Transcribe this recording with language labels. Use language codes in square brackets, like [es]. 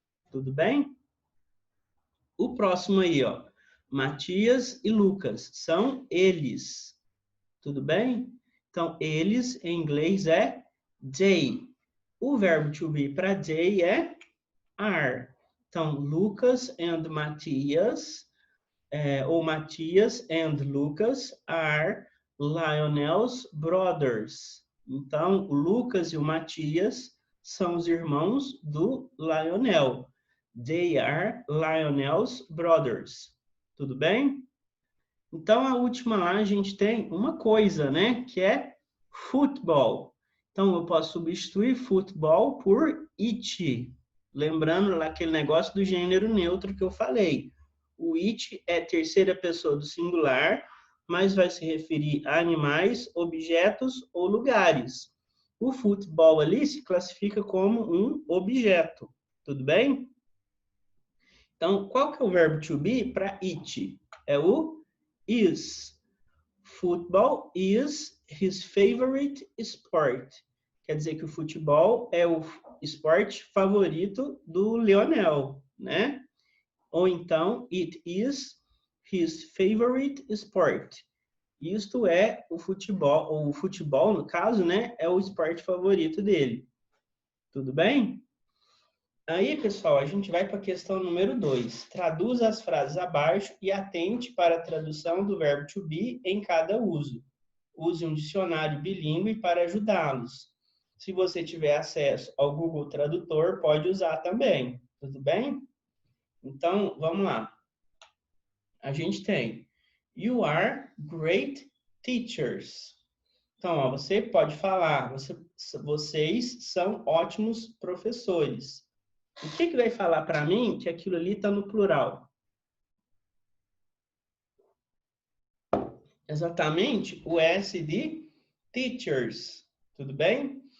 [pt] Tudo bem? O próximo aí, ó. Matias e Lucas. São eles. Tudo bem? Então, eles em inglês é they. O verbo to be para they é are. [en] Então, Lucas and Matias, ou Matias and Lucas are Lionel's brothers. [pt] Então, o Lucas e o Matias são os irmãos do Lionel. [en] They are Lionel's brothers. [pt] Tudo bem? Então, a última lá a gente tem uma coisa, né? Que é futebol. Então, eu posso substituir futebol por it. Lembrando lá aquele negócio do gênero neutro que eu falei. O it é terceira pessoa do singular, mas vai se referir a animais, objetos ou lugares. O futebol ali se classifica como um objeto. Tudo bem? Então, qual que é o verbo to be para it? É o is. [en] Football is his favorite sport. [pt] Quer dizer que o futebol é o esporte favorito do Lionel, né? [en] Ou então, it is his favorite sport. [pt] Isto é o futebol, ou o futebol, no caso, né? É o esporte favorito dele. Tudo bem? Aí, pessoal, a gente vai para a questão número 2. Traduza as frases abaixo e atente para a tradução do verbo to be em cada uso. Use um dicionário bilíngue para ajudá-los. Se você tiver acesso ao Google Tradutor, pode usar também. Tudo bem? Então, vamos lá. A gente tem [en] You are great teachers. [pt] Então, ó, você pode falar, vocês são ótimos professores. O que vai falar para mim que aquilo ali está no plural? Exatamente o S de teachers. Tudo bem?